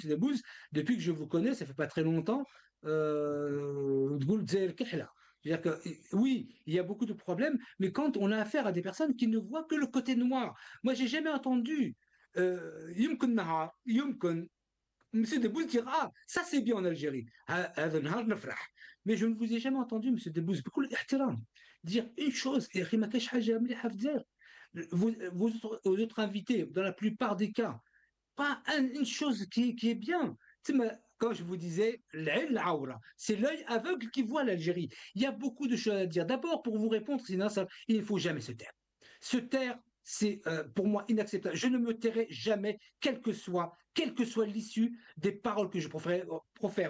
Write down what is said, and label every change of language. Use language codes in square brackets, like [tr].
[fr] Debbouze, depuis que je vous connais, ça fait pas très longtemps, c'est-à-dire que oui, il y a beaucoup de problèmes, mais quand on a affaire à des personnes qui ne voient que le côté noir, moi j'ai jamais entendu [ar] يمكن نهار يمكن [fr] M. Debbouze dire ah ça c'est bien en Algérie, [ar] هذا النهار نفرح. [fr] Mais je ne vous ai jamais entendu, M. Debbouze, [ar] بكل احترام, [fr] dire une chose, et [ar] ما كاينش حاجة مليحة في الجزائر. [fr] Vos autres invités, dans la plupart des cas, pas une chose qui est bien. Quand je vous disais, c'est l'œil aveugle qui voit l'Algérie. Il y a beaucoup de choses à dire. D'abord, pour vous répondre, sinon il ne faut jamais se taire. Se taire, c'est pour moi inacceptable. Je ne me tairai jamais, quelle que soit l'issue des paroles que je profère.